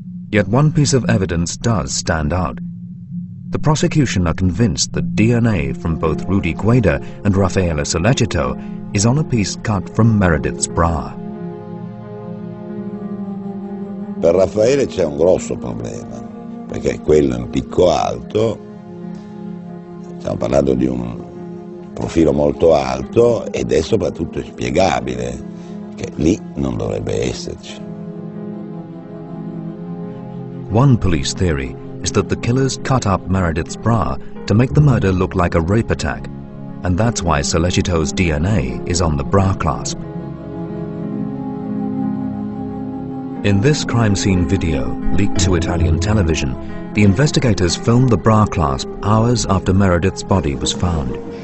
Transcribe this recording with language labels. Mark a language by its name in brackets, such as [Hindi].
[English] Yet one piece of evidence does stand out. The prosecution are convinced that DNA from both Rudy Guede and Raffaele Sollecito is on a piece cut from Meredith's bra. [Italian] Per Raffaele c'è un grosso problema, perché quello è un picco alto, stiamo parlando di un profilo molto alto ed è soprattutto inspiegabile, che lì non dovrebbe esserci. [English] One police theory is that the killers cut up Meredith's bra to make the murder look like a rape attack, and that's why Sollecito's DNA is on the bra clasp. In this crime scene video, leaked to Italian television, the investigators filmed the bra clasp hours after Meredith's body was found.